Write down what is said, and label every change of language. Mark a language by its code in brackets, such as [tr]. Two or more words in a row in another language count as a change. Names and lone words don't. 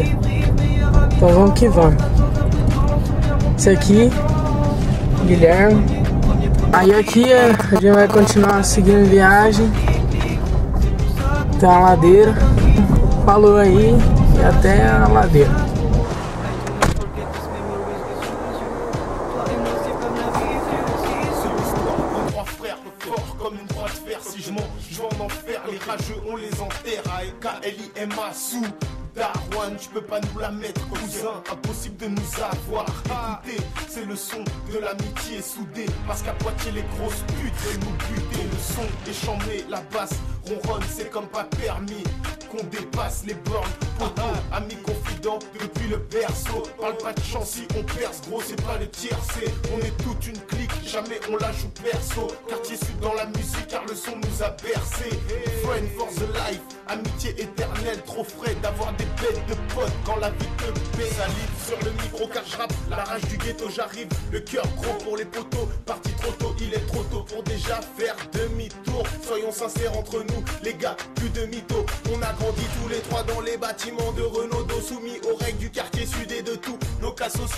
[pt] Então vamos que vamos. Esse aqui, Guilherme. Aí aqui a gente vai continuar seguindo viagem. Tem a ladeira. Falou aí e até a ladeira. [fr] Darwan, tu peux pas nous la mettre, cousin, impossible de nous avoir. Écoutez, c'est le son de l'amitié soudée, parce qu'à Poitiers les grosses putes veulent nous buter. Le son est chambé, la basse ronronne, c'est comme pas permis qu'on dépasse les bornes. Poto, amis confidents depuis le berceau, parle pas de chance si on perce, gros c'est pas le tiercé. On est toute une clique, jamais on la joue perso. Quartier sud dans la musique car le son nous a bercé. [en] Friend for the life, [fr] amitié éternelle, trop frais d'avoir des bêtes de potes quand la vie te paie. Salive sur le micro car je rappe, la rage du ghetto j'arrive. Le cœur gros pour les poteaux, parti trop tôt, il est trop tôt pour déjà faire demi-tour. Soyons sincères entre nous, les gars, plus de mythos. On a grandi tous les trois dans les bâtiments de Renaudot, soumis aux règles du quartier sud et de tous nos cas sociaux.